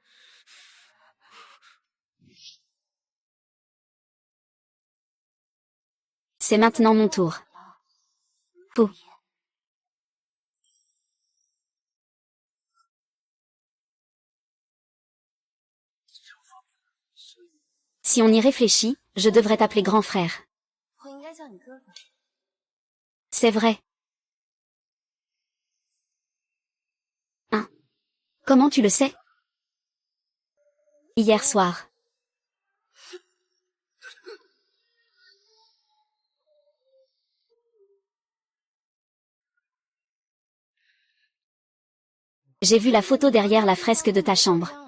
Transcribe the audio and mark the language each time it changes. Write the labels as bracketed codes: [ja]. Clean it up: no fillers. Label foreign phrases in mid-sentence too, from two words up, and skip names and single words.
[fr] C'est maintenant mon tour. Pou. Si on y réfléchit, je devrais t'appeler grand frère. [zh] 我应该叫你哥哥。 [fr] C'est vrai. Hein? Comment tu le sais? Hier soir. J'ai vu la photo derrière la fresque de ta chambre.